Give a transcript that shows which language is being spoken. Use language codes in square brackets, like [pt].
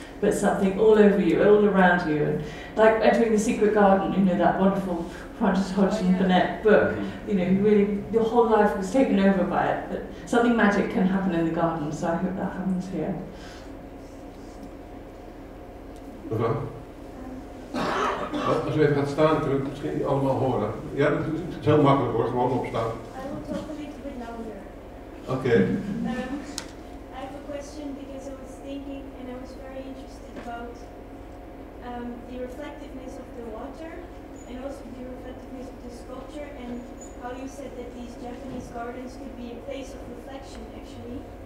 [en] but something all over you, all around you. And like entering the secret garden, you know, that wonderful Frances Hodgson Burnett book, you know, really your whole life was taken over by it, but something magic can happen in the garden, so I hope that happens here. [nl] Als u even gaat staan, kunnen we het misschien niet allemaal horen. Ja, het is heel makkelijk hoor, gewoon opstaan. [en] I will talk a little bit louder. Okay. I have a question because I was thinking and I was very interested about the reflectiveness of the water and also the reflectiveness of the sculpture and how you said that these Japanese gardens could be a place of reflection actually.